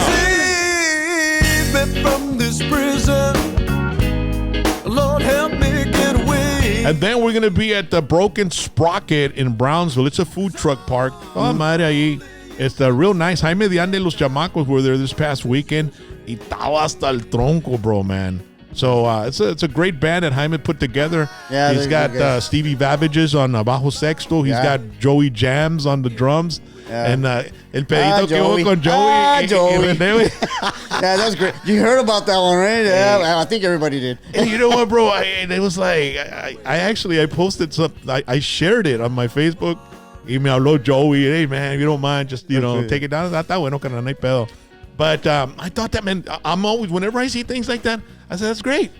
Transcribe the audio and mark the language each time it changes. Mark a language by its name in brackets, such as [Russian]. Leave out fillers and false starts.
[English] Save me from this prison. Lord, help me get away. And then we're going to be at the Broken Sprocket in Brownsville. It's a food truck park. [Spanish] Oh, madre, ahí. [English] It's real nice. Jaime Diane de los Chamacos were there this past weekend. [Spanish] Y estaba hasta el tronco, bro, man. [English] So it's a great band that Jaime put together. Yeah, he's got Stevie Babbages on bajo sexto. He's got Joey Jams on the drums. Yeah. [Spanish] And el pedito que hubo con Joey. [English] Joey. Yeah, that's great. You heard about that one, right? Yeah, I think everybody did. And you know what, bro? It was like, I posted something. I shared it on my Facebook. [Spanish] Y me habló Joey. [English] Hey, man, if you don't mind, just, take it down. [Spanish] Está bueno, carnal, no hay pedo. [English] But I thought that, man, I'm always, whenever I see things like that, I said, that's great.